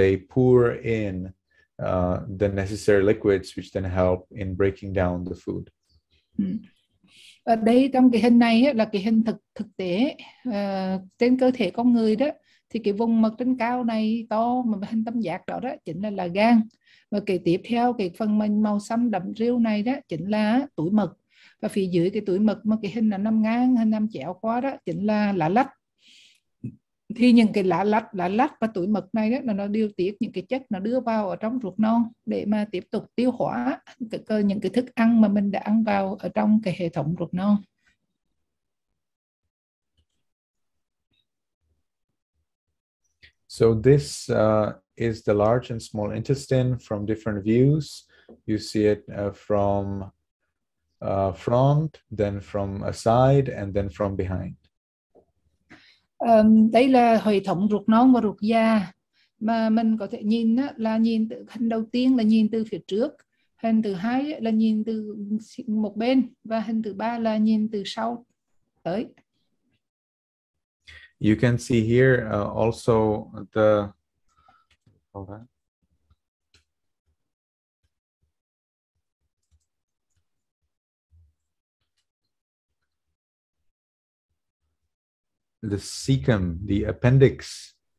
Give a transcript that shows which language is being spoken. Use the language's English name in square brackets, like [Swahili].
[English] pour in the necessary liquids, which then help in breaking down the food. [Vietnamese] Ở đây trong cái hình này là cái hình thực tế trên cơ thể con người đó, thì cái vùng mật trên cao này to mà hình tam giác đó chính là gan, và cái tiếp theo cái phần màu xanh đậm rêu này đó chính là túi mật, và phía dưới cái túi mật mà cái hình là nằm ngang, hình nằm chéo qua đó chính là lá lách. Thì những cái lá lách và túi mật này đó, nó điều tiết những cái chất nó đưa vào ở trong ruột non để mà tiếp tục tiêu hóa những cái thức ăn mà mình đã ăn vào ở trong cái hệ thống ruột non. [English] So this is the large and small intestine from different views. You see it from front, then from a side, and then from behind. [Vietnamese] Đây là hệ thống ruột non và ruột già mà mình có thể nhìn là nhìn từ hình đầu tiên là nhìn từ phía trước, hình thứ hai là nhìn từ một bên, và hình thứ ba là nhìn từ sau tới. [English] You can see here also the cecum, the appendix.